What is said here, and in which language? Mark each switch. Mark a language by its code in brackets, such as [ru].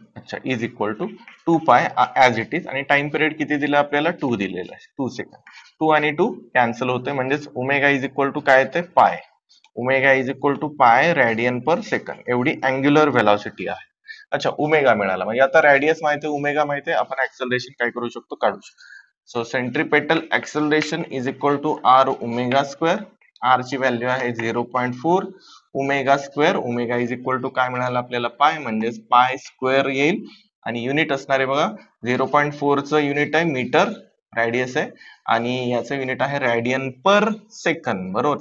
[mr] अच्छा, [en] Is equal to 2 pi as it is. [mr] आणि टाइम पिरियड किती दिला आपल्याला 2 दिलेला आहे, 2 सेकंड. 2 आणि 2 कॅन्सल होते, म्हणजेच ओमेगा इज इक्वल टू काय येते पाय. [en] omega is equal to pi radian per second [mr] एवढी अँग्युलर व्हेलॉसिटी आहे. अच्छा, ओमेगा मिळाला. म्हणजे आता रेडियस माहिती आहे, ओमेगा माहिती आहे, आपण ऍक्सलरेशन काय करू शकतो काढू शकतो. [en] So centripetal acceleration is equal to R omega square. [mr] R ची व्हॅल्यू आहे 0.4 omega square. Omega is equal to काय मिळालं आपल्याला पाय, म्हणजेच पाय स्क्वेअर येईल. आणि युनिट असणार आहे बघा, 0.4 चं युनिट आहे मीटर, रॅडियस आहे. आणि याचं युनिट आहे रॅडियन पर सेकंड, बरोबर.